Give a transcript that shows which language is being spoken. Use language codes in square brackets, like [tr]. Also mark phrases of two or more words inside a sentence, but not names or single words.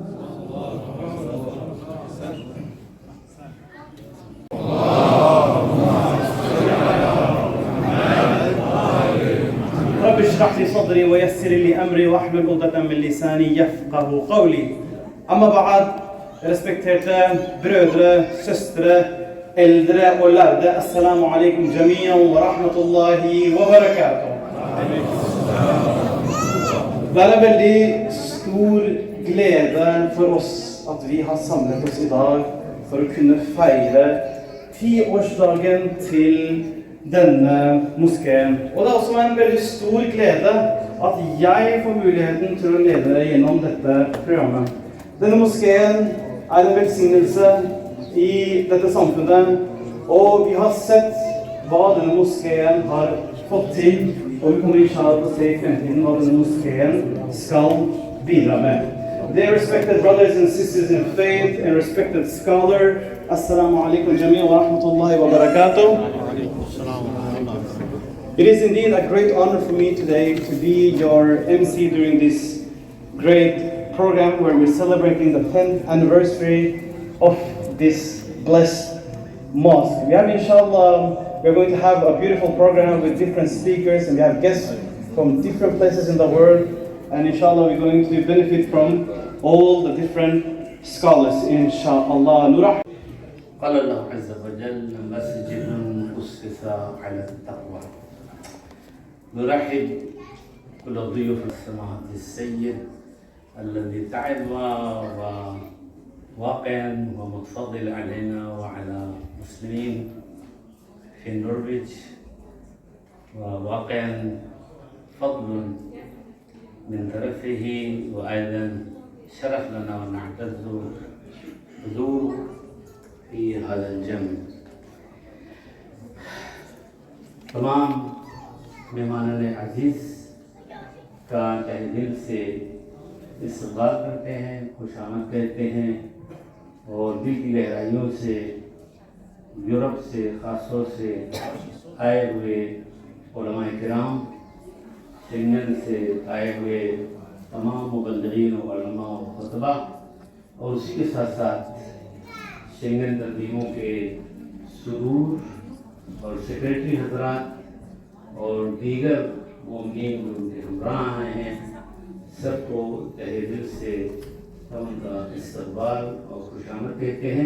[ar] رب اشرح لي صدري ويسر لي امري واحلل عقدة من لساني يفقهوا قولي. أما بعد, [no] respekterte brødre, søstre, eldre og lærde, [ar] السلام عليكم جميعا و رحمة الله و بركاته. [no] Det er en veldig stor glede for oss at vi har samlet oss i dag for å kunne feire 10-årsdagen til denne moskeen. Og det er også en veldig stor glede at jeg får muligheten til å lede dere gjennom dette programmet. Denne moskeen er en velsignelse i dette samfunnet, og vi har sett hva denne moskeen har fått til, og vi kommer inshallah til å se i fremtiden hva denne moskeen skal bidra med. [en] Dear respected brothers and sisters in faith and respected scholar, [ar] السلام عليكم جميعا و رحمة الله و بركاته. [en] It is indeed a great honor for me today to be your MC during this great program where we're celebrating the 10th anniversary of this blessed mosque. We have inshallah, we're going to have a beautiful program with different speakers, and we have guests from different places in the world, and inshallah we're going to benefit from all the different scholars inshallah. [ar] قال الله عز وجل مسجد أسس على التقوى. نرحب كل ضيوف سماحة السيد الذي تعب وواقعا ومتفضل علينا وعلى المسلمين في النرويج، وواقعا فضل من طرفه، وأيضا شرف لنا ونعتز حضور في هذا الجمع. [ur] تمام مہمانان عزیز کا تہ دل سے استقبال کرتے ہیں، خوش آمد کہتے ہیں، اور دل کی گہرائیوں سے یورپ سے خاص طور سے آئے ہوئے علماء کرام، شنگن سے آئے ہوئے تمام مبلغین و علماء و خطبہ، اور اسی کے ساتھ ساتھ شنگن تنظیموں کے صدور اور سیکریٹری حضرات اور دیگر مومنین جو ان کے ہمراہ آئے ہیں، سب کو تہہ دل سے ہم کا استقبال اور خوش آمد کہتے ہیں.